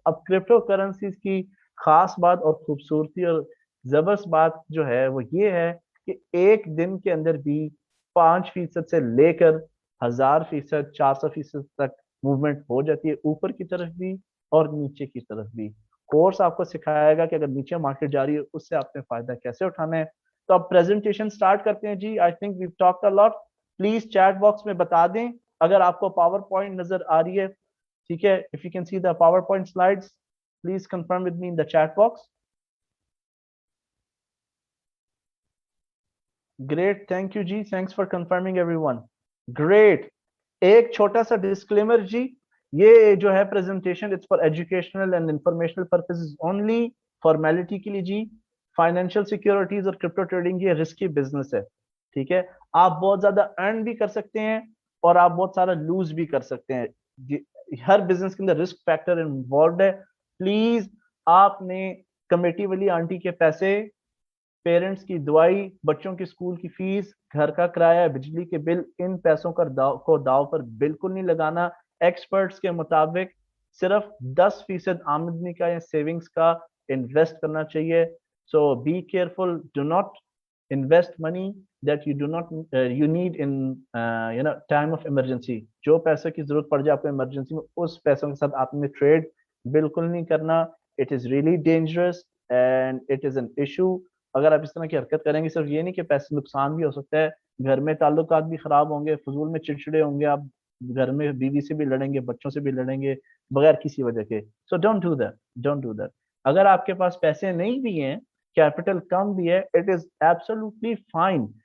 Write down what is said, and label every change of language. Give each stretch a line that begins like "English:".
Urdu: اب crypto currencies کی خاص بات اور خوبصورتی اور زبردست بات جو ہے وہ یہ ہے کہ ایک دن کے اندر بھی 5% سے لے کر 1000%, 400% تک موومنٹ ہو جاتی ہے, اوپر کی طرف بھی اور نیچے کی طرف بھی. کورس آپ کو سکھائے گا کہ اگر نیچے مارکیٹ جا رہی ہے اس سے آپ نے فائدہ کیسے اٹھانا ہے. تو اب پریزنٹیشن سٹارٹ کرتے ہیں جی.
English: I think we've talked a lot.
Urdu: Please chat box میں بتا دیں اگر آپ کو پاور پوائنٹ نظر آ رہی ہے, ٹھیک ہے.
English: If you can see the PowerPoint slides, please confirm with me in the chat box. Great, thank you جی, thanks for confirming everyone. Great.
Urdu: ایک چھوٹا سا ڈسکلیمر جی, یہ جو ہے presentation
English: it's for educational and informational purposes only,
Urdu: formality کے لیے جی. Financial securities اور crypto trading یہ رسکی بزنس ہے, ٹھیک ہے. آپ بہت زیادہ ارن بھی کر سکتے ہیں اور آپ بہت سارا لوز بھی کر سکتے ہیں. ہر بزنس کے اندر رسک فیکٹر انوالوڈ ہے. پلیز آپ نے کمیٹی والی آنٹی کے پیسے, پیرنٹس کی دوائی, بچوں کی اسکول کی فیس, گھر کا کرایہ, بجلی کے بل, ان پیسوں کو داؤ پر بالکل نہیں لگانا. ایکسپرٹس کے مطابق صرف 10% آمدنی کا یا سیونگز کا انویسٹ کرنا چاہیے.
English: So be careful, do not invest money that you do not you need in time of emergency.
Urdu: جو پیسے کی ضرورت پڑ جائے آپ کو ایمرجنسی میں, اس پیسوں کے ساتھ آپ نے ٹریڈ بالکل نہیں کرنا.
English: It is really dangerous and it is an issue.
Urdu: اگر آپ اس طرح کی حرکت کریں گے, صرف یہ نہیں کہ پیسے نقصان بھی ہو سکتا ہے, گھر میں تعلقات بھی خراب ہوں گے, فضول میں چڑچڑے ہوں گے, آپ گھر میں بیوی سے بھی لڑیں گے, بچوں سے بھی لڑیں گے بغیر کسی وجہ کے.
English: so don't do that,
Urdu: don't do that. اگر آپ کے پاس پیسے نہیں بھی ہیں, کیپٹل کم بھی ہے,
English: It is absolutely fine.